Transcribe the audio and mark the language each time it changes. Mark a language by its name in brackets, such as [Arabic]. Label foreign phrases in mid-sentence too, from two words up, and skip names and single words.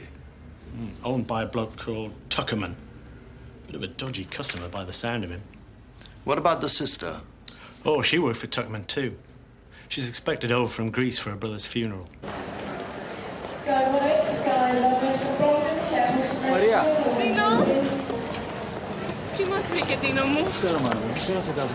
[English] Owned by a bloke called Tuckerman. Bit of a dodgy customer by the sound of him. What about the sister? Oh, she worked for Tuckerman too. She's expected over from Greece for her brother's funeral. Maria. [Greek] Τίνο! Τι μας βρήκε, Τίνο μου? Ξέρω, Μάνα μου. Τι να σε κάνω.